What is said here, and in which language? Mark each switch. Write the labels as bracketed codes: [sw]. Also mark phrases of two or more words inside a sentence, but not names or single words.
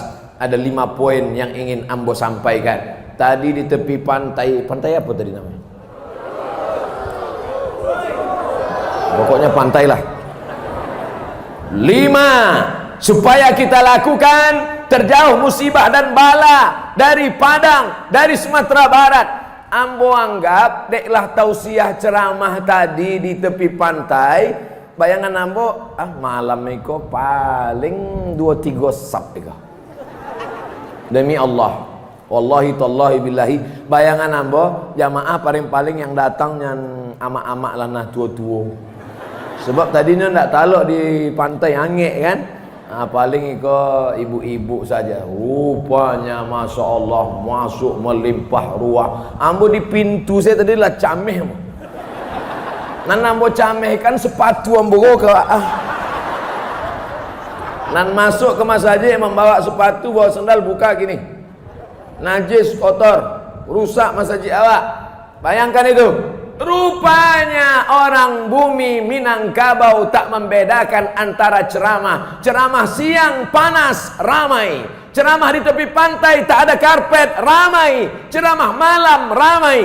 [id] Ada 5 poin yang ingin ambo sampaikan. Tadi di tepi pantai apa tadi namanya? Pokoknya pantai lah. 5 supaya kita lakukan terjauh musibah dan bala dari Padang, dari Sumatera Barat. Ambo anggap deklah tausiah ceramah tadi di tepi pantai. Bayangan ambo, malam itu paling 2-3 sab iko. Demi Allah, [ar] والله تالله بالله, [id] bayangan ambo jamaah paling-paling yang datang yang amak-amak lanah tua-tua. Sebab tadinya ndak taluk di pantai angin kan. Paling ikut ibu-ibu saja. Rupanya [ar] ما شاء الله [id] masuk melimpah ruah. [min] Ambo di pintu saya tadi lah cameh. Nan ambo cameh kan sepatu ambo [id] ke Nan masuk ke masjid membawa sepatu, bawa sandal, buka gini. Najis, kotor, rusak masjid awak. Bayangkan itu. Rupanya orang bumi Minangkabau tak membedakan antara ceramah siang panas ramai, ceramah di tepi pantai tak ada karpet ramai, ceramah malam ramai.